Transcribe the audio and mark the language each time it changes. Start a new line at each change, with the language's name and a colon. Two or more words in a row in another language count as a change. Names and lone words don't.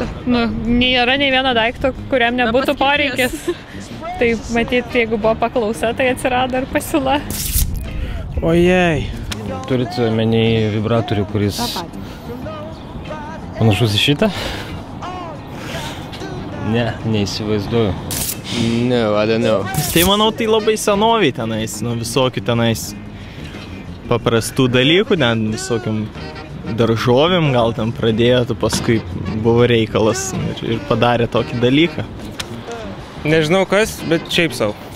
Lithuanian: Nėra nei vieno daikto, kuriam nebūtų poreikis. Tai matyt, jeigu buvo paklausa, tai atsirado ir pasiūla. Ojei. Turite menį vibratorių, kuris panašus į šitą? Ne, neįsivaizduoju.
English: No, I don't know.
Lithuanian: Tai manau, tai labai senoviai tenais, visokių tenais paprastų dalykų, ten visokiam daržovėm gal ten pradėjo, paskui buvo reikalas ir padarė tokį dalyką. Nežinau kas, bet šiaip savo.